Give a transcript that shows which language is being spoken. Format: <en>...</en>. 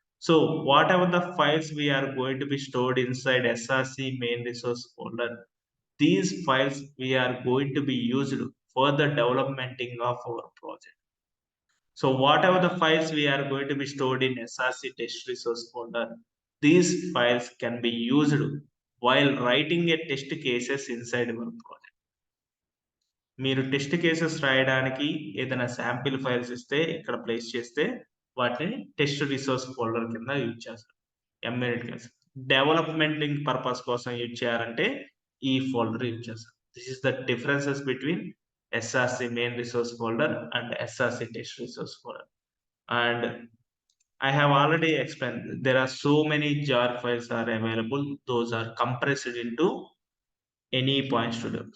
<en>So whatever the files we are going to be stored inside src main resource folder, these files we are going to be used for the developmenting of our project. So whatever the files we are going to be stored in src test resource folder, these files can be used while writing a test cases inside our project.</en> <te>మీరు test cases రాయడానికి ఏదైనా sample files ఇస్తే ఇక్కడ place చేస్తే వాటిని test resource folder కింద use చేస్తారు. Embedded class డెవలప్మెంటింగ్ purpose కోసం యూజ్ చేయాలంటే ఈ ఫోల్డర్ యూజ్ చేస్తారు.</te> <en>This is the differences between src main resource folder and src test resource folder. And I have already explained there are so many jar files are available. Those are compressed into anypointstudio.</en>